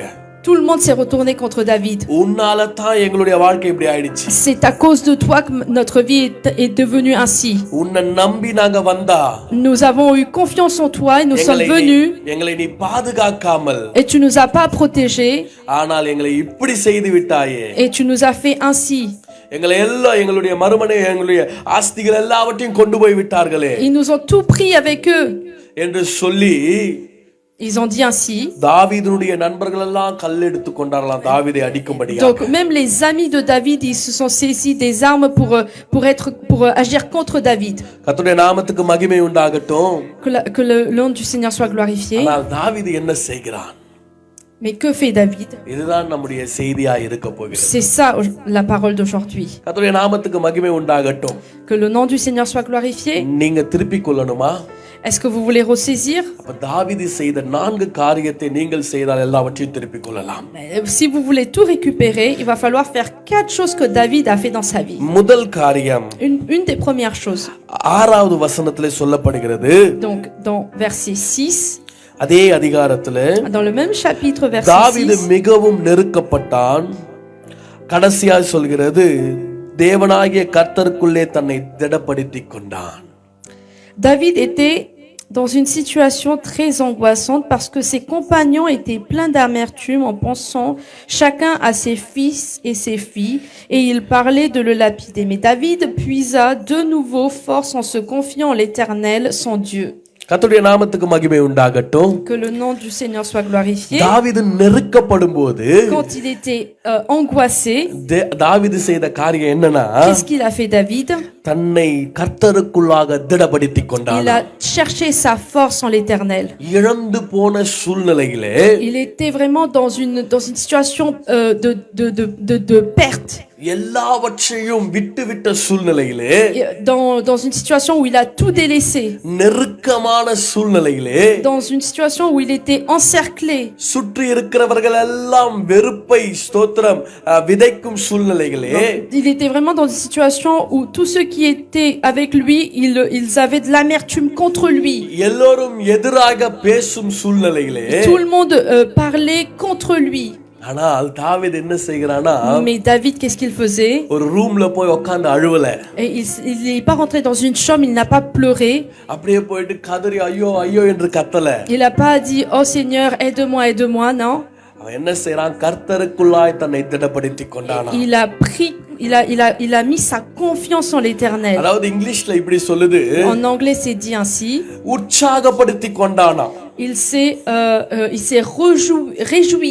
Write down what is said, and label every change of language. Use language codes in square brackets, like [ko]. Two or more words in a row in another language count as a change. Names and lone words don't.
[fr] Tout le monde s'est retourné contre David. [ta] உன்னால தான் எங்களுடைய வாழ்க்கை இப்படி ஆயிடுச்சு. [fr] C'est à cause de toi que notre vie est devenue ainsi. [ta] உன்னை நம்பி நாங்க வந்தா [fr] Nous avons eu confiance en toi et nous sommes venus. [ta] எங்களை நீ பாதுகாக்காமல் [fr] Et tu nous as pas protégés. [ta] ஆனால் எங்களை இப்படி செய்து விட்டாயே. [fr] Et tu nous as fait ainsi. [ta] எங்களை எல்லாம் எங்களுடைய மறுமனை எங்களுடைய ஆஸ்திகள் எல்லாவற்றையும் கொண்டு போய் விட்டார்களே. [fr] Ils nous ont tout pris avec eux. [ta] என்று சொல்லி [fr] Ils ont dit ainsi. [ta] தாவீதுடைய நண்பர்கள் எல்லாம் கல் எடுத்து கொண்டார்களாம் தாவீதை அடிக்கும்படியாக. [fr] Donc même les amis de David, ils se sont saisis des armes pour agir contre David. [ta] கர்த்தருடைய நாமத்துக்கு மகிமை உண்டாகட்டும். [fr] Que le nom du Seigneur soit glorifié. [ta] ஆனால் தாவீது என்ன செய்கிறான்? [fr] Mais que fait David? [ta] இதுதான் நம்முடைய செய்தியா இருக்க போகிறது. [fr] C'est ça la parole d'aujourd'hui. [ta] கர்த்தருடைய நாமத்துக்கு மகிமை உண்டாகட்டும். [fr] Que le nom du Seigneur soit glorifié. [ta] நீங்க திருப்பி கொள்ளணுமா? [fr] Est-ce que vous voulez ressaisir? [ta] அப்ப தாவீது செய்த 4 காரியத்தை நீங்கள் செய்தால் எல்லாவற்றையும் திருப்பி கொள்ளலாம். [fr] Si vous voulez tout récupérer, il va falloir faire 4 choses que David a fait dans sa vie. [ta] முதல் காரியம் [fr] Une des premières choses. [ta] 6வது வசனத்திலே சொல்லப்படுகிறது. [fr] Donc dans verset 6, [ta] அதே அதிகாரத்திலே [fr] dans le même chapitre verset [ta] தாவீது [fr] 6, [ta] மிகவும் நெருக்கப்பட்டான். கடைசியாக சொல்கிறது தேவனாகிய கர்த்தருக்குள்ளே தன்னை திடப்படுத்திக் கொண்டான். [fr] David était dans une situation très angoissante parce que ses compagnons étaient pleins d'amertume en pensant chacun à ses fils et ses filles et ils parlaient de le lapider. Mais David puisa de nouveau force en se confiant en l'Éternel, son Dieu. [ta] கர்த்தருடைய நாமத்துக்கு மகிமை உண்டாகட்டும். [fr] Que le nom du Seigneur soit glorifié. [ta] தாவீது நெருக்கப்படும்போது [fr] Quand il était angoissé, [ta] தாவீது செய்த காரியம் என்னன்னா [fr] qu'est-ce qu'il a fait David? [ta] தன்னை கர்த்தருக்குள்ளாக திடப்படுத்திக் கொண்டான். [fr] Il a cherché sa force en l'Éternel. [ta] இழந்து போன சூழ்நிலையிலே [fr] Il était vraiment dans une situation de perte. [ta] எல்லாவற்றையும் விட்டுவிட்ட சூழ்நிலையிலே [fr] Dans une situation où il a tout délaissé. [ta] நெருக்கமான சூழ்நிலையிலே [fr] Dans une situation où il était encerclé. [ta] சுற்றி இருக்கிறவர்கள் எல்லாம் வெறுப்பை ஸ்தோத்திரம் விதைக்கும் சூழ்நிலைகளே [fr] Il était vraiment dans une situation où tous ceux qui étaient avec lui, ils avaient de l'amertume contre lui. [ta] எல்லோரும் எதிராக பேசும் சூழ்நிலைகளே [fr] Tout le monde parlait contre lui. [ta] ஆனால் தாவீது என்ன செய்கிறானா [fr] Mais David, qu'est-ce qu'il faisait? [ta] ஒரு ரூம்ல போய் உட்கார்ந்து அழுவல. [fr] Et il n'est pas rentré dans une chambre, il n'a pas pleuré. [ta] அப்படியே போயிட்டு கதறி ஐயோ ஐயோ என்று கத்தல. [fr] Il n'a pas dit oh Seigneur aide-moi aide-moi, non. [ta] அவன் என்ன செய்றான்? கர்த்தருக்குள்ளாய் தன்னை திடப்படுத்திக் கொண்டானா. [fr] Il a mis sa confiance en l'Éternel. [ta] அதாவது இங்கிலீஷ்ல இப்படி சொல்லுது. [fr] En anglais c'est dit ainsi. [ta] உற்சாகப்படுத்திக் கொண்டானா. [fr] Il s'est réjoui.